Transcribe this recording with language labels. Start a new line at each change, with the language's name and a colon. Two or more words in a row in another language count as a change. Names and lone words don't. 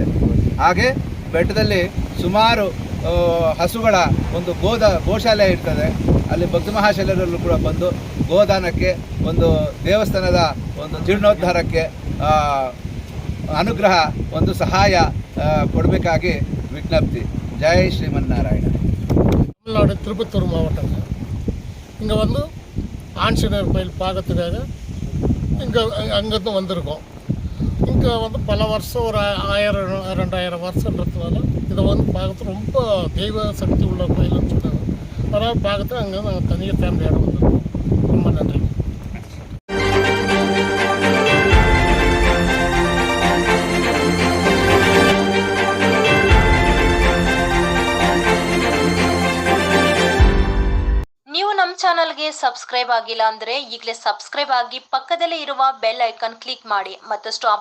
Kannada: ಹಾಗೆ ಬೆಟ್ಟದಲ್ಲಿ ಸುಮಾರು ಹಸುಗಳ ಒಂದು ಗೋಶಾಲೆ ಇರ್ತದೆ. ಅಲ್ಲಿ ಭಕ್ತ ಮಹಾಶೈಲರಲ್ಲೂ ಕೂಡ ಬಂದು ಗೋದಾನಕ್ಕೆ, ಒಂದು ದೇವಸ್ಥಾನದ ಒಂದು ಜೀರ್ಣೋದ್ಧಾರಕ್ಕೆ ಅನುಗ್ರಹ, ಒಂದು ಸಹಾಯ ಕೊಡಬೇಕಾಗಿ ವಿಜ್ಞಪ್ತಿ.
Tamil: ஜெய் ஸ்ரீமன்னாராயண. தமிழ்நாடு திருப்பத்தூர் மாவட்டங்க. இங்கே வந்து ஆஞ்சநேயர் கோயில் பார்க்கறதுக்காக அங்கேருந்து வந்திருக்கோம். இங்கே வந்து பல வருஷம் ஒரு 1000-2000 வருஷன்றதுனால இதை வந்து பார்க்கறது ரொம்ப தெய்வ சக்தி உள்ள கோயில்னு சொன்னாங்க. அதனால் பார்க்கறது அங்கே நாங்கள் தனியாக ஃபேமிலியோட வந்திருக்கோம். ரொம்ப நன்றி.
Kannada: ಚಾನಲ್ಗೆ ಸಬ್ಸ್ಕ್ರೈಬ್ ಆಗಿಲ್ಲ ಅಂದರೆ ಈಗಲೇ ಸಬ್ಸ್ಕ್ರೈಬ್ ಆಗಿ ಪಕ್ಕದಲ್ಲೇ ಇರುವ
English: bell icon click
Kannada: ಮಾಡಿ.